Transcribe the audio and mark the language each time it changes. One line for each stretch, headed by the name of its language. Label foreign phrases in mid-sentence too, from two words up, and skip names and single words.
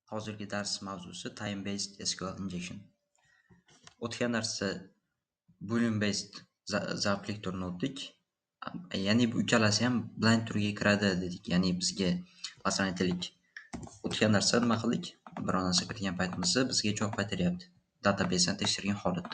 Uzbek: Hozirgi dars mavzusi
English: time-based SQL injection.
Uzbek: O'tgan darsda boolean-based zavqli turini o'tdik. Ya'ni bu ikkalasi ham blind turiga kiradi dedik. Ya'ni bizga masalan aytaylik, o'tgan darsda nima qildik? Biror narsa kirgan paytimizda bizga javob qaytaryapti. Databaseni tekshirgan holatda.